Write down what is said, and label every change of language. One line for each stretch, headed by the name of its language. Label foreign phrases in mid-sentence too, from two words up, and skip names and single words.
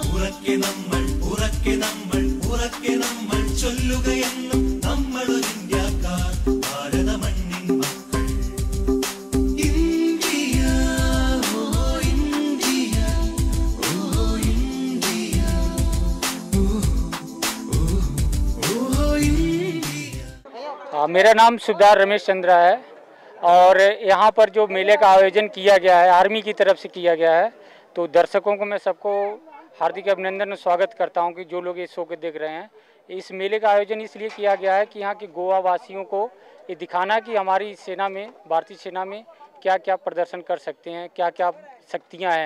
Malayalam: ഉറക്കെ നമ്മൾ, ഉറക്കെ നമ്മൾ, ഉറക്കെ നമ്മൾ ചൊല്ലുകയെന്നും നമ്മളൊരിന്ത്യക്കാർ, ഭാരത മണ്ണിൻ മക്കൾ. ഇന്ത്യ ഓ ഇന്ത്യ, ഓ ഇന്ത്യ, ഓ ഓ ഇന്ത്യ.
Hindi: मेरा नाम सुधार रमेश चंद्रा है और यहाँ पर जो मेले का आयोजन किया गया है आर्मी की तरफ से किया गया है, तो दर्शकों को मैं सबको हार्दिक अभिनंदन और स्वागत करता हूँ कि जो लोग इस शो को देख रहे हैं. इस मेले का आयोजन इसलिए किया गया है कि यहाँ के गोवा वासियों को ये दिखाना कि हमारी सेना में, भारतीय सेना में क्या क्या प्रदर्शन कर सकते हैं, क्या क्या शक्तियाँ हैं.